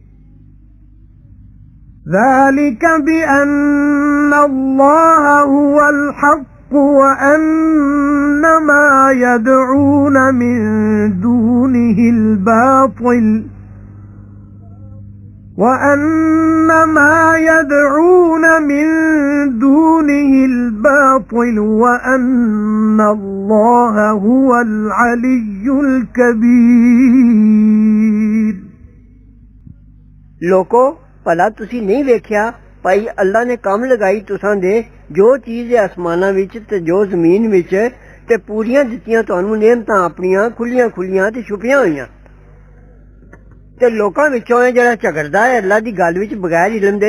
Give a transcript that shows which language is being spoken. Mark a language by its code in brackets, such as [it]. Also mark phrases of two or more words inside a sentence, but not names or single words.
[ar] ذلك بأن الله هو الحق وأن ما يدعون من دونه الباطل وأن ما يدعون من دونه الباطل وأن الله هو العلي الكبير [pa] ਲੋਕੋ ਭਲਾ ਤੁਸੀਂ ਨਹੀਂ ਵੇਖਿਆ ਭਾਈ ਅੱਲਾ ਨੇ ਕੰਮ ਲਗਾਈ ਤੁਸਾਂ ਦੇ ਜੋ ਚੀਜ਼ ਹੈ ਅਸਮਾਨਾਂ ਵਿੱਚ ਤੇ ਜੋ ਜ਼ਮੀਨ ਵਿੱਚ ਤੇ ਪੂਰੀਆਂ ਦਿੱਤੀਆਂ ਤੁਹਾਨੂੰ ਨਿਯਮਤਾਂ ਆਪਣੀਆਂ ਖੁੱਲੀਆਂ ਖੁੱਲੀਆਂ ਤੇ ਛੁਪੀਆਂ ਹੋਈਆਂ ਤੇ ਲੋਕਾਂ ਵਿੱਚੋਂ ਇਹ ਜਿਹੜਾ ਝਗੜਦਾ ਹੈ ਅੱਲਾ ਦੀ ਗੱਲ ਵਿੱਚ ਬਗੈਰ ਇਲਮ ਦੇ